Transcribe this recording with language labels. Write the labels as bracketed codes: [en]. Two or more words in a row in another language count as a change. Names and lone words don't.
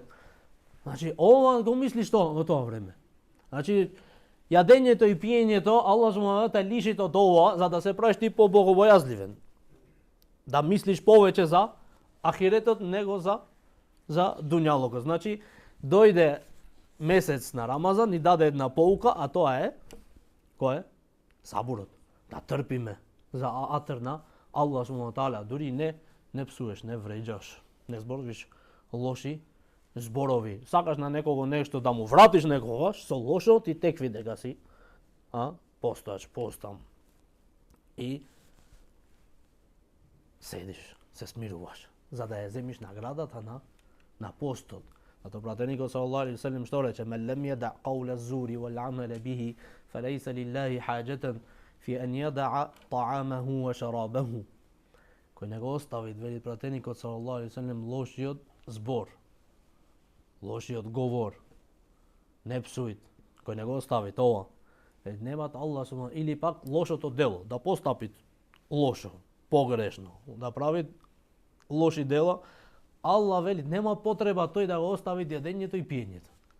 [mk] Значи, ова го мисли што во тоа време. Значи, јадењето и пиењето, Аллах субхану те лиши од ова, за да се правиш ти по-богобојазливен. Да мислиш повеќе за ахиретот, него за дуњалокот. Значи, дојде месец на Рамазан, ни даде една поука, а тоа е, кој е? Сабурот. Да трпиме за атер на Аллах [ar] سبحانه تعالى. [mk] Дури не псуеш, не вреđаш, не зборуваш лоши зборови. Сакаш на некого нешто да му вратиш некогаш, со лошо ти текви дека си постојаш, постам. И седиш, се смируваш, за да ја земиш наградата на постот. Зато пратеникот [ar] صلى الله عليه وسلم [mk] што рече: [ar] "من لم يدع قول الزور والعمل به فليس لله حاجة في أن يدع طعامه وشرابه." [mk] Кој не го остави, вели пратеникот [ar] صلى الله عليه وسلم, [mk] лошиот збор, лошиот говор, не псуит, кој не го остави тоа, немат Аллах субхану, или пак лошото дело, да постапи лошо, погрешно, да прави лоши дела, Аллах вели нема потреба тој да го остави јадењето и пиењето.